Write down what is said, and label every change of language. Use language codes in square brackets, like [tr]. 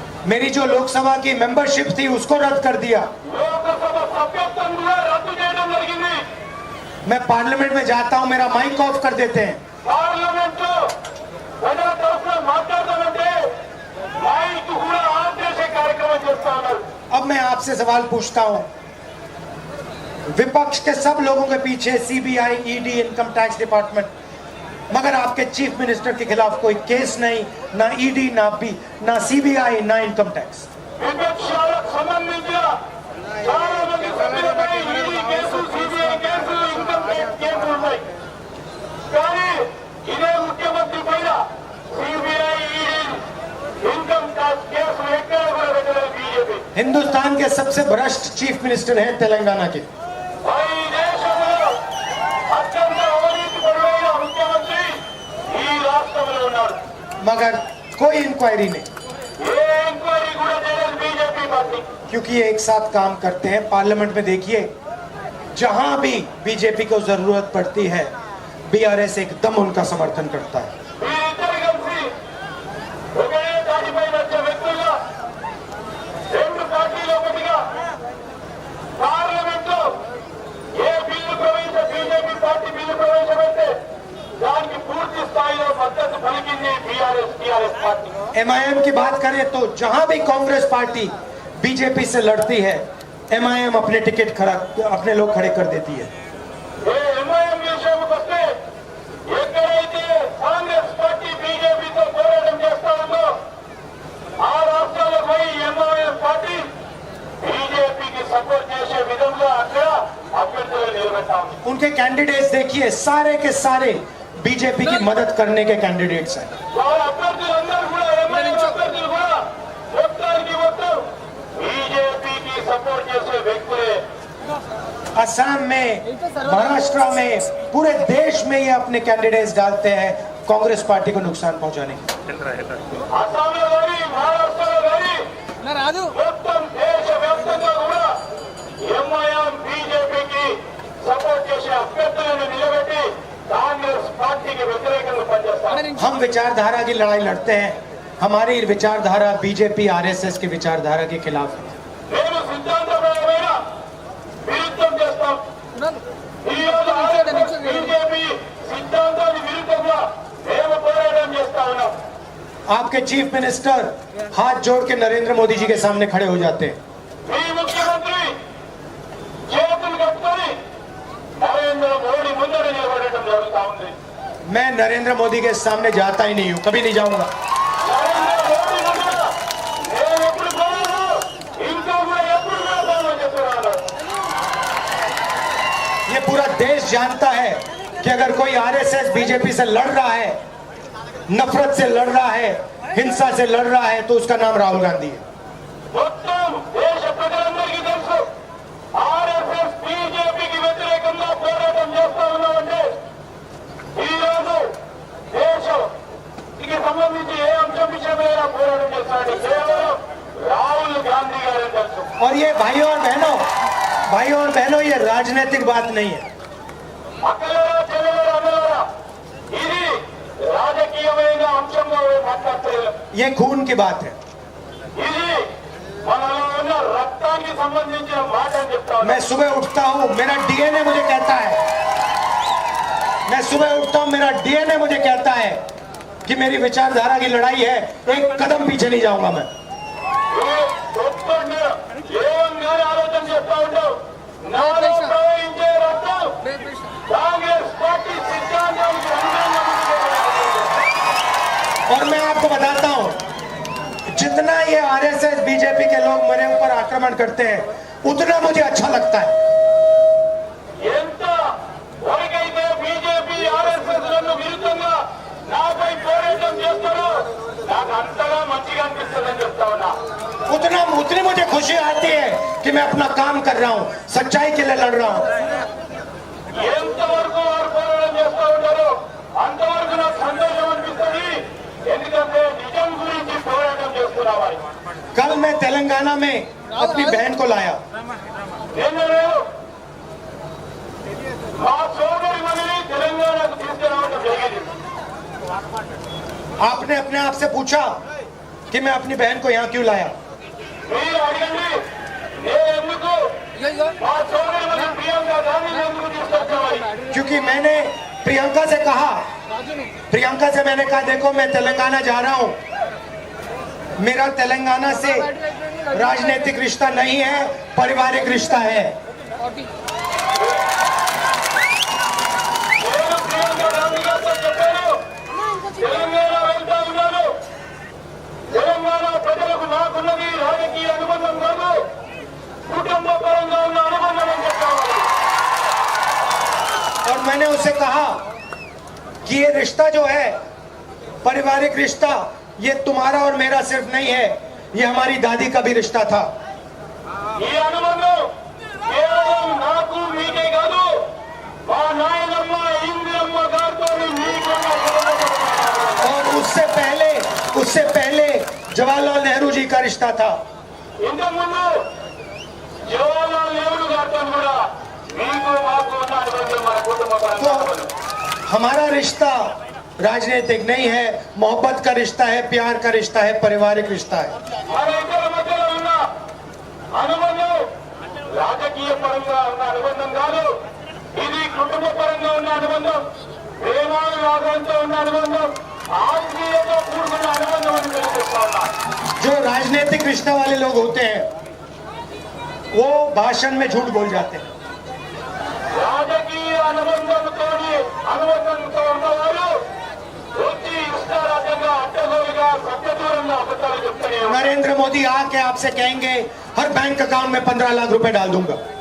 [hi] मेरी जो लोकसभा की मेंबरशिप थी उसको रद्द कर दिया। [te] లోకసభ సభ్యత్వం కూడా రద్దు చేయడం జరిగింది [hi] मैं पार्लियामेंट में जाता हूँ, मेरा माइक ऑफ कर देते हैं। [te] పార్లమెంట్ లో ప్రజల తరఫున మాట్లాడతామంటే మైక్ కూడా ఆఫ్ చేసే కార్యక్రమం చేస్తా ఉన్నారు [hi] अब मैं आपसे सवाल पूछता हूँ, विपक्ष के सब लोगों के पीछे CBI, ED, income tax department, मगर आपके चीफ मिनिस्टर के खिलाफ कोई केस नहीं, ना ईडी, ना सीबीआई, ना इनकम टैक्स। [te] విపక్షాలకు సంబంధించిన చాలా మంది సభ్యులపై ED case CBI case income tax కేసులు ఉన్నాయి కానీ ఇదే ముఖ్యమంత్రి పైన సిబిఐ ఈడీ ఇన్కమ్ ట్యాక్స్ కేసులు ఎక్కడ కూడా పెట్టలేదు బీజేపీ [hi] हिंदुस्तान के सबसे भ्रष्ट चीफ मिनिस्टर हैं तेलंगाना के। [te] ఈ దేశంలో అత్యంత అవినీతి పరుడైన ముఖ్యమంత్రి ఈ రాష్ట్రంలో ఉన్నాడు [hi] मगर कोई इंक्वायरी नहीं, [te] ఏ ఎంక్వైరీ కూడా చేయలేదు బీజేపీ పార్టీ [hi] क्योंकि ये एक साथ काम करते हैं। पार्लियामेंट में देखिए, जहां भी बीजेपी को जरूरत पड़ती है, बीआरएस एकदम उनका समर्थन करता है। [te] వీరిద్దరు కలిసి ఒకే దాటిపై వచ్చే వ్యక్తులుగా రెండు పార్టీలు ఒకటిగా పార్లమెంట్ లో ఏ బిల్లు బీజేపీ పార్టీ బిల్లు ప్రవేశపెడితే దానికి పూర్తి స్థాయిలో మద్దతు పలికింది టీఆర్ఎస్ పార్టీ [hi] एमआईएम की बात करें तो जहां भी कांग्रेस पार्टी बीजेपी से लड़ती है, एमआईएम अपने टिकट खड़ा, अपने लोग खड़े कर देती है। [te] ఏ ఎంఐఎం విషయానికి వస్తే ఎక్కడైతే కాంగ్రెస్ పార్టీ బీజేపీతో పోరాటం చేస్తా ఉందో ఆ రాష్ట్రాలకు పోయి ఎంఐఎం పార్టీ బీజేపీకి సపోర్ట్ చేసే విధంగా అక్కడ అభ్యర్థులు నిలబెడతా ఉంది [hi] उनके कैंडिडेट्स देखिए, सारे के सारे बीजेपी की मदद करने के कैंडिडेट्स हैं। [te] వాళ్ళ అభ్యర్థులందరూ కూడా ఎంఐఎం అభ్యర్థులు కూడా మొత్తానికి మొత్తం బీజేపీకి సపోర్ట్ చేసే వ్యక్తులే [hi] असम में, महाराष्ट्र में, पूरे देश में ये अपने कैंडिडेट्स डालते हैं कांग्रेस पार्टी को नुकसान पहुंचाने के। [te] అస్సాంలో కానీ మహారాష్ట్రలో కానీ మొత్తం దేశవ్యాప్తంగా కూడా ఎంఐఎం బీజేపీకి సపోర్ట్ చేసే అభ్యర్థులను నిలబెట్టి కాంగ్రెస్ పార్టీకి వ్యతిరేకంగా పనిచేస్తారు [hi] हम विचारधारा की लड़ाई लड़ते हैं, हमारी विचारधारा बीजेपी आरएसएस की विचारधारा के खिलाफ है। [te] మేము సిద్ధాంతపరమైన విరుద్ధం చేస్తాం ఈ రోజు బీజేపీ సిద్ధాంతానికి విరుద్ధంగా మేము పోరాటం చేస్తా ఉన్నాం [hi] आपके चीफ मिनिस्टर हाथ जोड़ के नरेंद्र मोदी जी के सामने खड़े हो जाते हैं। [te] మీ ముఖ్యమంత్రి చేతులు కట్టుకొని నరేంద్ర మోడీ ముందర నిలబడటం జరుగుతా ఉంది [hi] मैं नरेंद्र मोदी के सामने जाता ही नहीं हूं, कभी नहीं जाऊंगा। [te] నరేంద్ర మోడీ ముందర నేను ఎప్పుడు పోయాను ఇంకా కూడా ఎప్పుడు వెళ్తానని చెప్తున్నాను [hi] ये पूरा देश जानता है कि अगर कोई आरएसएस बीजेपी से लड़ रहा है, नफरत से लड़ रहा है, हिंसा से लड़ रहा है, तो उसका नाम राहुल गांधी है। [te] మొత్తం దేశ ప్రజలందరికీ తెలుసు ఆర్ఎస్ఎస్ బీజేపీకి వ్యతిరేకంగా పోరాటం చేస్తా ఉన్నామంటే ఈ రోజు దేశానికి సంబంధించి ఏ అంశం విషయమైనా పోరాటం చేస్తారంటే కేవలం రాహుల్ గాంధీ గారే తెలుసు. [hi] और ये भाइयों और बहनों, ये राजनीतिक बात नहीं है। [te] అక్కలారా చెల్లెలారా అన్నలారా ఇది రాజకీయమైన అంశంగా మాట్లాడలేదు. [hi] ये खून की बात है। [te] ఇది మనలో ఉన్న రక్తానికి సంబంధించిన మాట అని చెప్తా ఉన్నాను. [hi] मैं सुबह उठता हूँ, मेरा डीएनए मुझे कहता है, मैं सुबह उठता हूँ, मेरा डीएनए मुझे कहता है कि मेरी विचारधारा की लड़ाई है, एक कदम पीछे नहीं जाऊंगा मैं। [te] పొద్దున్నే లేవగానే ఆలోచన చేస్తా ఉంటాం. నాలో ప్రవహించే రక్తం కాంగ్రెస్ పార్టీ సిద్ధాంతానికి అనుగుణంగా ఉంటుంది. [hi] और मैं आपको बताता हूँ, जितना ये आरएसएस बीजेपी के लोग मेरे ऊपर आक्रमण करते हैं, उतना मुझे अच्छा लगता है। [te] ఎంత వరకైతే బీజేపీ ఆర్ఎస్ఎస్ లను విరుద్ధంగా నాపై పోరాటం చేస్తారో నాకు అంతగా మంచిగా అనిపిస్తుందని చెప్తా ఉన్నా. [hi] उतनी मुझे खुशी आती है कि मैं अपना काम कर रहा हूँ, सच्चाई के लिए लड़ रहा हूँ। [te] ఎంతవరకు వారు పోరాటం చేస్తూ ఉంటారో అంతవరకు నాకు సంతోషం అనిపిస్తుంది. ఎందుకంటే నిజం గురించి పోరాటం చేస్తున్నామని. [hi] कल मैं तेलंगाना में अपनी बहन को लाया। [te] నిన్న నేను మా సోదరి మనిని తెలంగాణకు తీసుకురావడం జరిగింది. [hi] आपने अपने आप से पूछा कि मैं अपनी बहन को यहाँ क्यों लाया? [te] మీరు अड़गंడి నేను ఎందుకు మా సోదరి మని ప్రియాంక గాంధీని ఎందుకు తీసుకొచ్చామని. [hi] क्योंकि मैंने प्रियंका से कहा, प्रियंका से मैंने कहा देखो मैं तेलंगाना जा रहा हूँ, मेरा तेलंगाना से राजनीतिक रिश्ता नहीं है, पारिवारिक रिश्ता है। [te] నేను ప్రియాంక గాంధీ గారితో చెప్పాను తెలంగాణ వెళ్తా ఉన్నాను. తెలంగాణ ప్రజలకు నాకున్నది రాజకీయ అనుబంధం కాదు, కుటుంబ పరంగా ఉన్న అనుబంధం అని చెప్పాను. [hi] और मैंने उसे कहा कि ये रिश्ता जो है, पारिवारिक रिश्ता, ये तुम्हारा और मेरा सिर्फ नहीं है, ये हमारी दादी का भी रिश्ता था। [te] ఈ అనుబంధం కేవలం నాకు మీకే కాదు, మా నాయనమ్మ ఇందిరమ్మ గారితో మీకున్న సంబంధం. [hi] और उससे पहले जवाहरलाल नेहरू जी का रिश्ता था। [te] ఇంతకుముందు జవహర్లాల్ నెహ్రూ గారితో కూడా మీకు మాకు ఉన్న అనుబంధం మన కుటుంబ పరంగా అనుబంధం. [hi] हमारा रिश्ता राजनीतिक नहीं है, मोहब्बत का रिश्ता है, प्यार का रिश्ता है, पारिवारिक रिश्ता है। [te] మన ఇద్దరి మధ్యలో ఉన్న అనుబంధం రాజకీయ పరంగా ఉన్న అనుబంధం కాదు, ఇది కుటుంబ పరంగా ఉన్న అనుబంధం, ప్రేమానురాగంతో ఉన్న అనుబంధం, ఆత్మీయతో కూడుకున్న అనుబంధం అని తెలియజేస్తా ఉన్నా. [hi] जो राजनीतिक रिश्ते वाले लोग होते हैं वो भाषण में झूठ बोल जाते हैं। [te] రాజకీయ అనుబంధంతో ఉన్నవారు వచ్చి ఇష్టారాజ్యంగా అడ్డగోలుగా సత్యదూరంగా అబద్ధాలు చెప్తూనే ఉన్నారు. [hi] नरेंद्र मोदी आके आपसे कहेंगे हर बैंक अकाउंट में 15 लाख रुपए डाल दूंगा।